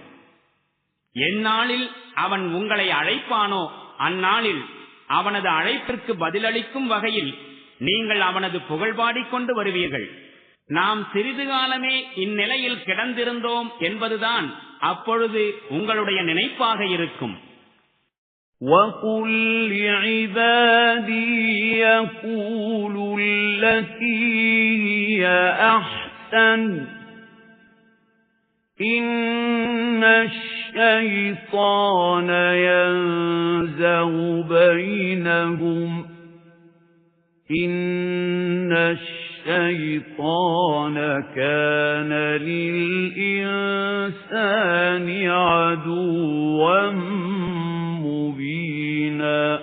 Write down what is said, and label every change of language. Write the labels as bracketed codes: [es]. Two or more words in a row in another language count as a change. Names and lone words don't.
[ta] எந்நாளில் அவன் உங்களை அழைப்பானோ அந்நாளில் அவனது அழைப்பிற்கு பதிலளிக்கும் வகையில் நீங்கள் அவனது புகழ்பாடிக் கொண்டு வருவீர்கள். நாம் சிறிது காலமே இந்நிலையில் கிடந்திருந்தோம் என்பதுதான் அப்பொழுது உங்களுடைய நினைப்பாக இருக்கும். [ar] وَقُلْ لِعِبَادِي يَقُولُوا الَّتِي هِيَ أَحْسَنُ إِنَّ الشَّيْطَانَ يَنزَغُ بَيْنَهُمْ إِنَّ الشَّيْطَانَ كَانَ لِلْإِنسَانِ عَدُوًّا مُبِينًا.